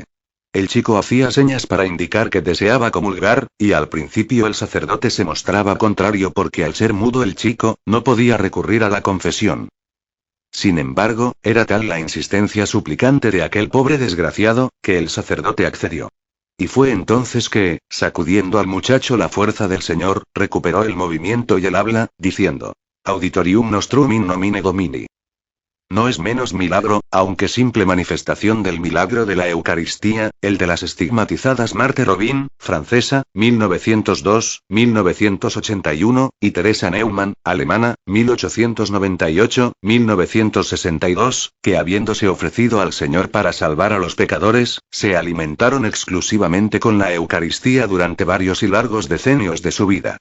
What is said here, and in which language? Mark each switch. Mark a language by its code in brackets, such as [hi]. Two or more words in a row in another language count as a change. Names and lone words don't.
[es] El chico hacía señas para indicar que deseaba comulgar, y al principio el sacerdote se mostraba contrario porque al ser mudo el chico, no podía recurrir a la confesión. Sin embargo, era tal la insistencia suplicante de aquel pobre desgraciado, que el sacerdote accedió. Y fue entonces que, sacudiendo al muchacho la fuerza del Señor, recuperó el movimiento y el habla, diciendo: [la] Auditorium nostrum in nomine Domini. [es] No es menos milagro, aunque simple manifestación del milagro de la Eucaristía, el de las estigmatizadas Marthe Robin, francesa, 1902, 1981, y Teresa Neumann, alemana, 1898, 1962, que habiéndose ofrecido al Señor para salvar a los pecadores, se alimentaron exclusivamente con la Eucaristía durante varios y largos decenios de su vida.